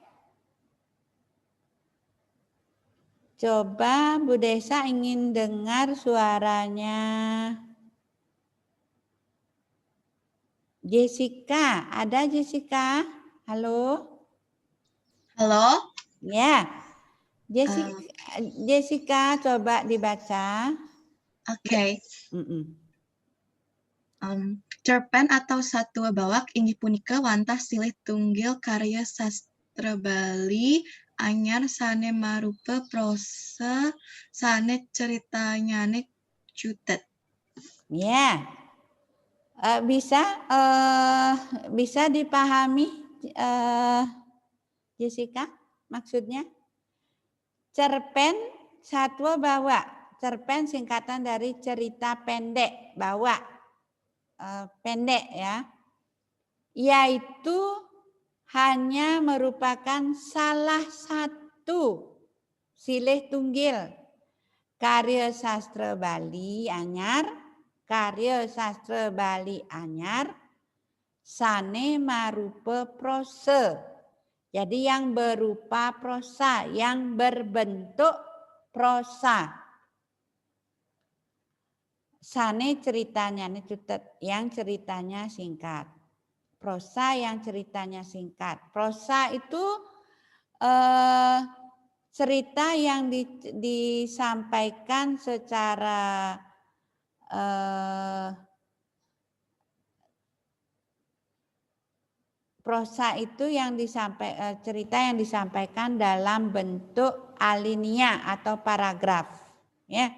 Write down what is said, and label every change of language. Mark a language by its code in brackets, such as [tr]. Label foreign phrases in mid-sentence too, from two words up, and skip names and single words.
[id] Coba Bu Desa ingin dengar suaranya Jessica. Ada Jessica? Halo? Halo? Ya. Jessica coba dibaca. Oke. [ban] Cerpen atau satwa bawak inggih punika wantah silih tunggil karya sastra Bali anyar sane marupa prosa sane ceritanyane cutet. [id] Ya. Bisa dipahami Jessica maksudnya? [ban] Cerpen satwa bawak. [id] Cerpen singkatan dari cerita pendek, bawak. Pendek ya. Yaitu hanya merupakan salah satu [ban] silih tunggil [id] karya sastra Bali Anyar, karya sastra Bali Anyar [ban] sane marupa prosa. [id] Jadi yang berupa prosa, yang berbentuk prosa. Sane ceritanya yang ceritanya singkat. Prosa yang ceritanya singkat. Prosa itu cerita yang disampaikan secara prosa itu cerita yang disampaikan dalam bentuk alinea atau paragraf, ya.